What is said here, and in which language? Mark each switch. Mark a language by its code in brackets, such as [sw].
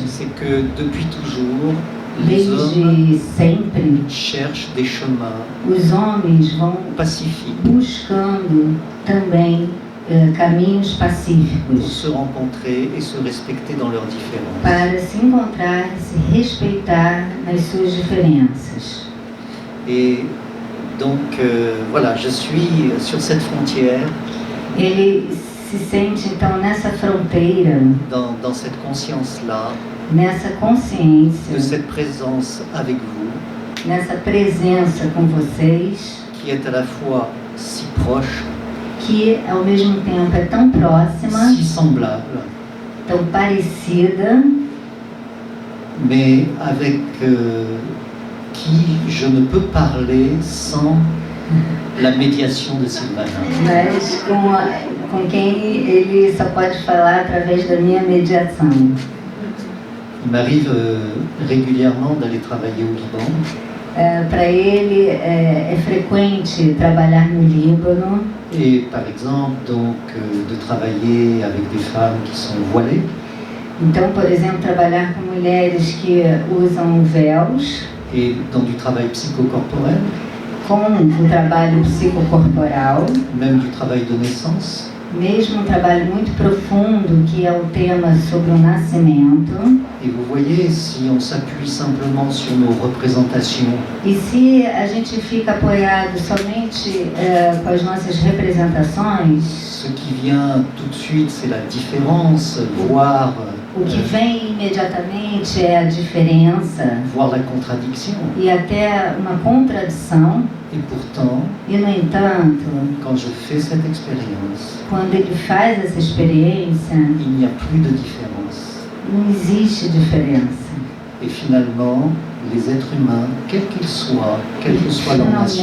[fr] C'est que depuis toujours, les hommes [pt] Desde sempre, [fr] cherchent des chemins [pt] os homens vão [fr] pacifiques [pt] buscando também caminhos [fr] pour [pt] pacíficos [fr] se rencontrer et se respecter dans leurs différences. [pt] para se encontrar, se respeitar nas suas diferenças. [fr] Et donc voilà, je suis sur cette frontière, [pt] Ele se sente então nessa fronteira, [fr] dans cette conscience-là, [pt] nessa [fr] de [pt] consciência, [fr] cette présence avec vous, [pt] nessa presença com vocês, [fr] qui est à la fois si proche, [pt] que ao mesmo tempo é tão próxima, [fr] si semblable, [pt] tão parecida, [fr] mais avec qui je ne peux parler sans la médiation de Sylvana. [pt] mas com quem ele só pode falar através da minha mediação. [fr] Il m'arrive régulièrement d'aller travailler au Liban [pt] Para ele é frequente trabalhar no Líbano [fr] et par exemple donc de travailler avec des femmes qui sont voilées [pt] então, por exemplo, trabalhar com mulheres que usam véus, [fr] et dans du travail psychocorporel, [pt] com o trabalho psicocorporal, [fr] même du travail de naissance. [pt] mesmo um trabalho muito profundo que é o tema sobre o nascimento. [fr] Et vous voyez, si on s'appuie simplement sur nos représentations, [pt] E se a gente fica apoiado somente com as nossas representações, [fr] ce qui vient tout de suite, c'est la différence, voir [pt] o que vem imediatamente é a diferença [fr] la contradiction. [pt] e até uma contradição. [fr] Et pourtant, [pt] E, no entanto, [fr] quand je fais cette expérience, [pt] quando ele faz essa experiência, [fr] il n'y a plus de différence. [pt] não existe diferença. [fr] Et finalement, les êtres humains, quels qu'ils soient, quelle que soit leur nation,